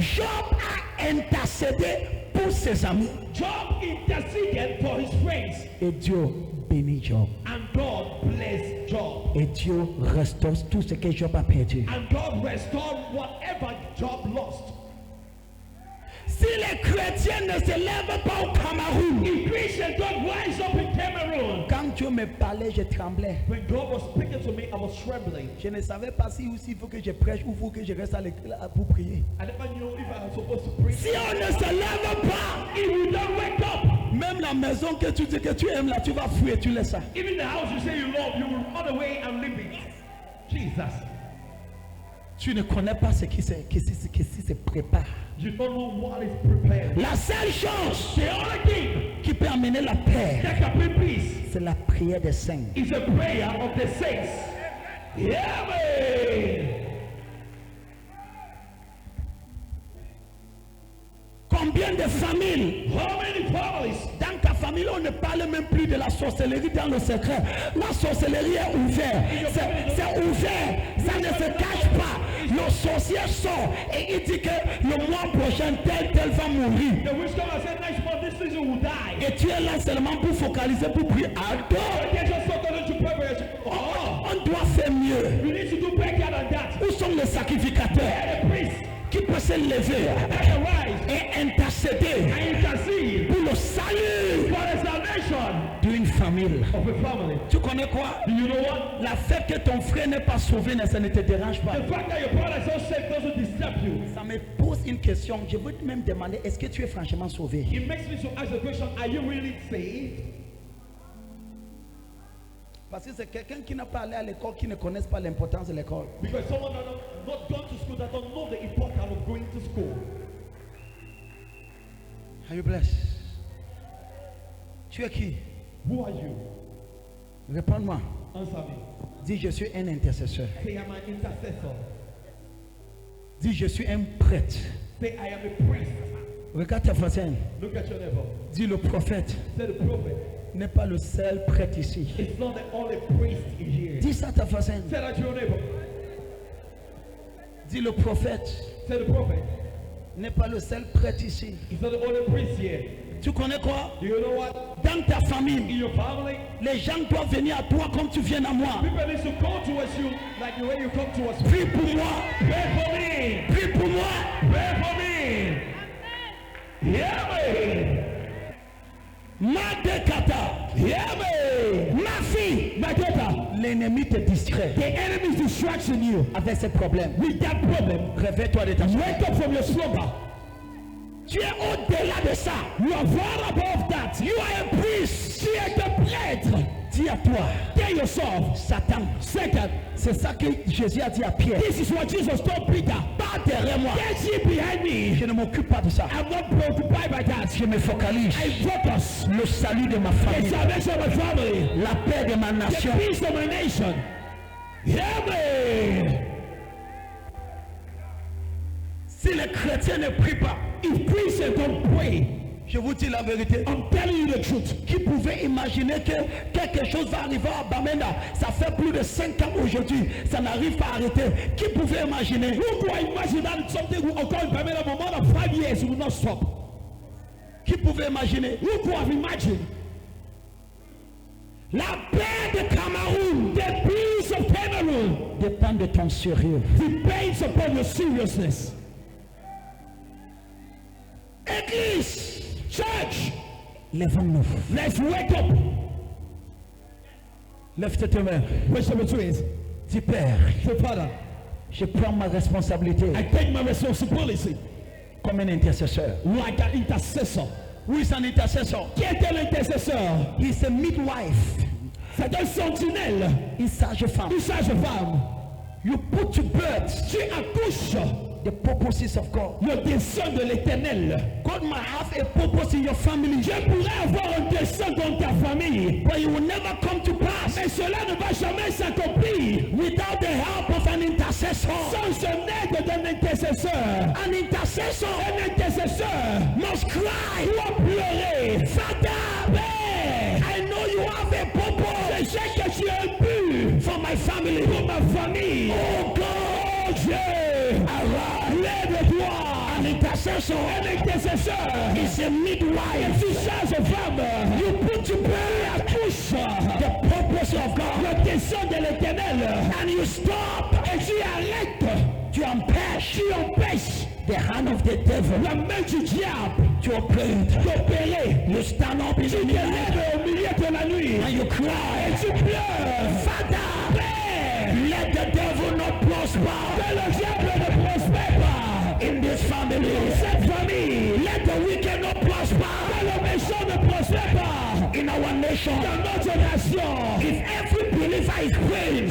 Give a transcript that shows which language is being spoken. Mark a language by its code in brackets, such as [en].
[fr] Job a intercédé pour ses amis. [en] Job interceded for his friends. [fr] Et Dieu bénit Job. [en] And God blessed Job. [fr] Et Dieu restaure tout ce que Job a perdu. [en] And God restored whatever Job lost. [fr] Si les chrétiens ne se lèvent pas au Cameroun, [en] If Christians don't rise up in Cameroon, [fr] quand Dieu me parlait, je tremblais. [en] when God was speaking to me, I was trembling. [fr] Je ne savais pas si aussi il faut que je prêche ou il faut que je reste à l'école pour prier. [en] I never knew if I was supposed to preach. [fr] Si on ne se lève pas, [en] If you don't wake up, [fr] même la maison que tu dis que tu aimes là, tu vas fuir, tu laisses ça. [en] even the house you say you love, you will run away and leave it. Jesus. [fr] Tu ne connais pas ce qui se prépare. [en] You don't know what is prepared. [fr] La seule chose [en] The only thing [fr] qui peut amener la paix, [en] that can bring peace [fr] c'est la prière des saints. [en] is a prayer of the saints. Yeah, man. [fr] Combien de familles? [en] How many families? [fr] Dans ta famille, on ne parle même plus de la sorcellerie dans le secret. La sorcellerie est ouverte. C'est ouvert. Ça ne se cache pas. Le sorcier sort et il dit que le mois prochain, tel va mourir. [en] The wisdom has said next month this season will die. [fr] Et tu es là seulement pour focaliser, pour prier. Adore. [en] They just thought that you pray for oh, [fr] On doit faire mieux. [en] you need to do better than that. [fr] Où sont les sacrificateurs [en] The priest [fr] qui peuvent se lever [en] can rise [fr] et intercéder [en] and intercede [fr] pour le salut [en] for the salvation [fr] d'une famille? [en] of a family. [fr] Tu connais quoi? [en] Do you know what? [fr] La fait que ton frère n'est pas sauvé, ça ne te dérange pas. [en] The fact that your brother is not saved doesn't disturb you. [fr] Ça me pose une question. Je veux même demander, est-ce que tu es franchement sauvé? [en] It makes me to ask the question, are you really saved? [fr] Parce que c'est quelqu'un qui n'a pas allé à l'école, qui ne connaît pas l'importance de l'école. [en] Because someone that not gone to school, that don't know the importance of going to school. you bless. [fr] Tu es qui? [en] Who are you? [fr] Réponds-moi. [en] Answer me. [fr] Dis, je suis un intercesseur. [en] Say, I'm an intercessor. [fr] Dis, je suis un prêtre. [en] Say, I am a priest. [fr] Regarde ta voisine. [en] Look at your neighbor. [fr] Dis, le prophète [en] Say, the prophet. [fr] n'est pas le seul prêtre ici. [en] It's not the only priest in here. [fr] Dis ça à ta voisine. [en] Say that to your neighbor. [fr] Dis, le prophète [en] Say, the prophet. [fr] n'est pas le seul prêtre ici. [en] He's not the only priest here. [fr] Tu connais quoi? [en] Do you know what? [fr] Dans ta famille, [en] In your family, [fr] les gens doivent venir à toi comme tu viens à moi. [en] people need to come towards you like the way you come to us. [fr] Prie pour moi. [en] Pray for me. [fr] Prie pour moi. [en] Pray for me. Yeah, man. Madekata. Yeah, man. [fr] Ma fille. [en] My daughter, [fr] L'ennemi te distrait [en] the enemy is distracting you [fr] avec ses problèmes. [en] with that problem. [fr] Réveille-toi de ta [en] Wake up from your slumber. [fr] Tu es au-delà de ça. [en] You are far above that. You are a priest. [fr] Tu es un prêtre. Dis à toi, [en] Tell yourself, [fr] Satan. [en] Satan, [fr] C'est ça que Jésus a dit à Pierre. [en] this is what Jesus told Peter. [fr] Pas derrière moi. [en] Get ye behind me. [fr] Je ne m'occupe pas de ça. [en] I'm not preoccupied by that. [fr] Je me focalise. [en] I focus. [fr] Le salut de ma [en] The [fr] famille. [en] salvation of my family. [fr] La paix de ma nation. [en] The peace of my nation. Yeah, man. [fr] Si les chrétiens ne prient pas, [en] If Christians don't pray, [fr] je vous dis la vérité. [en] I'm telling you the truth. [fr] Qui pouvait imaginer que quelque chose va arriver à Bamenda? Ça fait plus de 5 ans aujourd'hui. Ça n'arrive pas à arrêter. Qui pouvait imaginer? [en] Who could imagine that something will occur in Bamenda for more than 5 years? It will not stop. [fr] Qui pouvait imaginer? [en] Who could have imagined? [fr] La paix de Cameroun [en] The peace of Cameroon [fr] dépend de ton sérieux. [en] depends upon your seriousness. [fr] Église, [en] Church, [fr] lève-nous. [en] let's wake up. [fr] Lève tes mains. [en] Verse number 2 is, [fr] Dis Père, [en] say, Father, [fr] je prends ma responsabilité [en] I take my responsibility [fr] comme un intercesseur. [en] like an intercessor. [fr] Oui, c'est un intercesseur. Qui est l'intercesseur? [en] He's a midwife. [fr] C'est un sentinelle, Une sage-femme. une sage-femme. [en] You put to birth [fr] Tu accouches [en] the purposes of God. [fr] le dessein de l'éternel. [en] God might have a purpose in your family, [fr] Je pourrais avoir un dessein dans ta famille, [en] but it will never come to pass [fr] mais cela ne va jamais s'accomplir [en] without the help of an intercessor. [fr] sans l'aide d'un intercesseur. [en] An intercessor [fr] Un intercesseur [en] must cry, [fr] doit pleurer. [en] Father, [fr] Père, [en] I know you have a [fr] je [en] purpose [fr] sais que tu as un but [en] for my family. [fr] pour ma famille. [en] Oh God, [fr] Oh Dieu, [en] arise. [fr] lève-toi. [en] An intercessor [fr] Un intercesseur, [en] is a midwife. [fr] une sage-femme, [en] You put to birth [fr] accouche [en] the purpose of God, [fr] le dessein de l'éternel. [en] and you stop, [fr] Et tu arrêtes, tu empêches tu empêches [en] the hand of the devil [fr] la main du diable [en] to operate. [fr] d'opérer. [en] You stand up in [fr] Tu [en] the [fr] te [en] night [fr] lèves au milieu de la nuit [en] and you [fr] et [en] cry, [fr] tu pleures. [en] Father, [fr] Père, [en] let the devil not prosper [fr] que le diable ne prospère pas [en] in this family. [fr] dans cette famille. [en] Let the wicked not prosper [fr] Que le méchant ne prospère pas [en] in our nation. [fr] dans notre nation. [en] If every believer is praying,